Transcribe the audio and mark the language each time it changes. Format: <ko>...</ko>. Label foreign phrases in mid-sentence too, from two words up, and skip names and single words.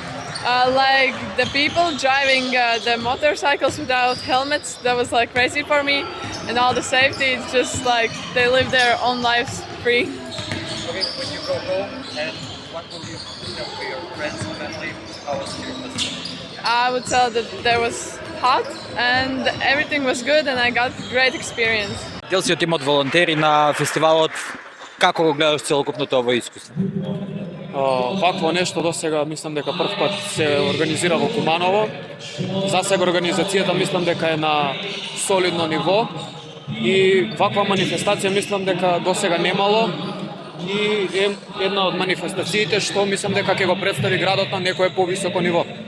<en>Like the people driving the motorcycles without helmets, that was like crazy for me, and all the safety, it's just like they live their own lives free. Okay, when you go home, and what will you tell to your friends and family? How was your festival? I would tell that there was hot and everything was good and I got great experience.</en> <mk>Дел си от волонтери на фестивалот. Како го гледаш целокупното ово искуство? Вакво нешто до сега мислам дека прв пат се организира во Куманово. За сега организацијата мислам дека е на солидно ниво и ваква манифестација мислам дека до сега немало и е една од манифестациите што мислам дека ќе го представи градот на некое повисоко ниво.</mk>